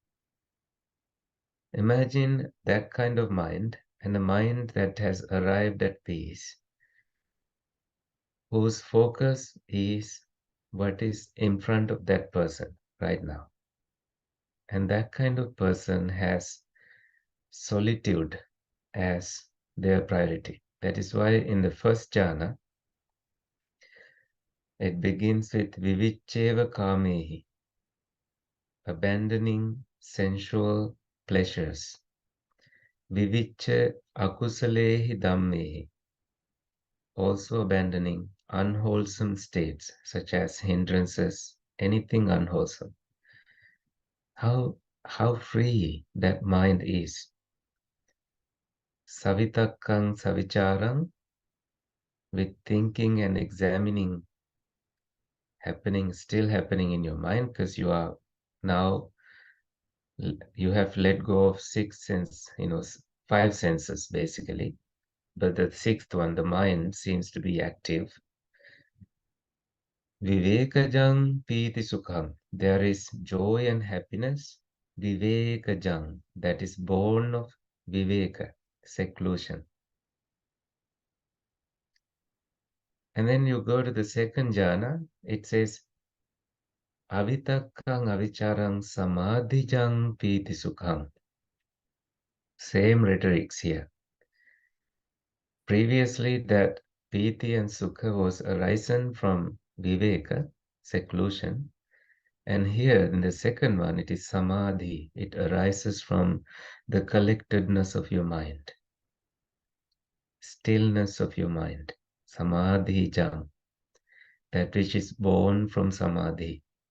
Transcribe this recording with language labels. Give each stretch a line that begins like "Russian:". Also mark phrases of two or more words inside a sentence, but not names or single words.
English: Imagine that kind of mind, and a mind that has arrived at peace, whose focus is what is in front of that person right now. And that kind of person has solitude as their priority. That is why in the first jhana, it begins with
Pali: vivicheva kamehi,
English: abandoning sensual pleasures.
Pali: Vivicha akusalehi dhammehi,
English: also abandoning unwholesome states such as hindrances, anything unwholesome. How free that mind is.
Pali: Savitakkang savicharang,
English: with thinking and examining still happening in your mind, because you are now, you have let go of five senses basically, but the sixth one, the mind, seems to be active.
Pali: Vivekajang piti sukham,
English: there is joy and happiness. Vivekajang, that is born of viveka, seclusion. And then you go to the second jhana, it says
Pali: avitakkang avicharang samadhijang piti sukham.
English: Same rhetorics here. Previously, that piti and sukha was arisen from viveka, seclusion. And here in the second one, it is samadhi. It arises from the collectedness of your mind, stillness of your mind,
Pali: samadhi jam,
English: that which is born from samadhi.